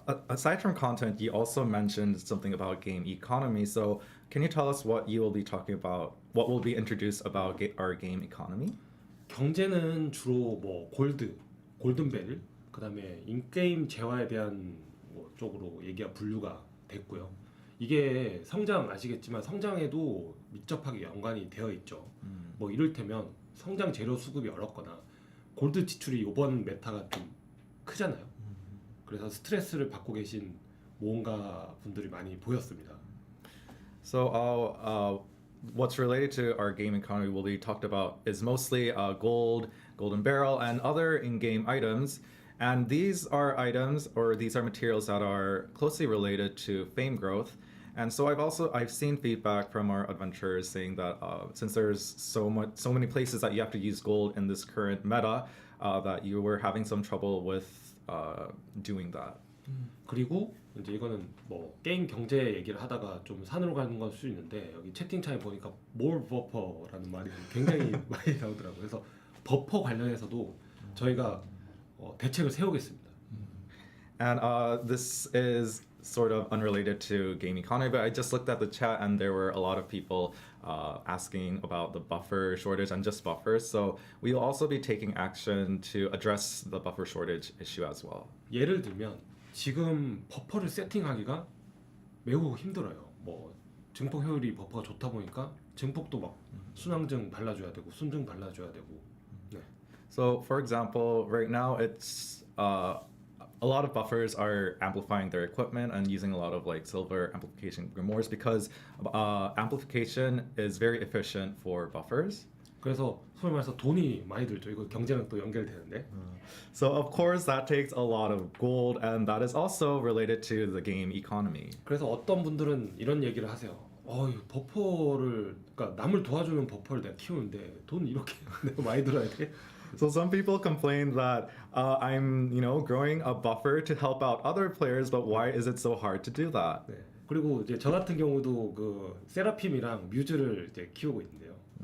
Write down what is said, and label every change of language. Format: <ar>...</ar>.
<en>Aside from content, you also mentioned something about game economy. So, can you tell us what you will be talking about? What will be introduced about our game economy?</en> <ko>경제는 주로 뭐 골든벨, 그다음에 인게임 재화에 대한 뭐 쪽으로 얘기가 분류가 됐고요. 이게 성장 아시겠지만 성장에도 밀접하게 연관이 되어 있죠. 뭐 이를테면 성장 재료 수급이 어렵거나 골드 지출이 이번 메타가 좀 크잖아요. 그래서 스트레스를 받고 계신 모험가 분들이 많이 보였습니다.</ko> <en>So, what's related to our game economy will be talked about is mostly gold, golden barrel, and other in-game items. And these are items, or these are materials that are closely related to fame growth. And so I've seen feedback from our adventurers saying that since there's so many places that you have to use gold in this current meta, that you were having some trouble with doing that.</en> <ko>그리고 이제 이거는 뭐 게임 경제 얘기를 하다가 좀 산으로 가는 걸 수 있는데 여기 채팅창에 보니까</ko> <en>more buffer</en> <ko>라는 말이 굉장히 많이 나오더라고요. 그래서 버퍼 관련해서도 저희가 대책을 세우겠습니다.</ko> <en>And this is sort of unrelated to game economy, but I just looked at the chat and there were a lot of people asking about the buffer shortage and just buffers. So we'll also be taking action to address the buffer shortage issue as well.</en> <ko>예를 들면 지금 버퍼를 세팅하기가 매우 힘들어요. 뭐 증폭 효율이 버퍼가 좋다 보니까 증폭도 막 순항증 발라줘야 되고 순증 발라줘야 되고. 네.</ko> <en>So for example, right now it's a lot of buffers are amplifying their equipment and using a lot of like silver amplification grimoires because amplification is very efficient for buffers.</en> <ko>그래서 소위 말해서 돈이 많이 들죠. 이거 경제랑 또 연결되는데.</ko> <en>So of course that takes a lot of gold and that is also related to the game economy.</en> <ko>그래서 어떤 분들은 이런 얘기를 하세요. 이 버퍼를 그러니까 남을 도와주는 버퍼를 내가 키우는데 돈 이렇게 내가 많이 들어야 돼?</ko> <en>So some people complain that I'm, growing a buffer to help out other players, but why is it so hard to do that?</en> <ko>네. 그리고 이제 저 같은 경우도 그 세라핌이랑 뮤즈를 이제 키우고 있는데요.</ko>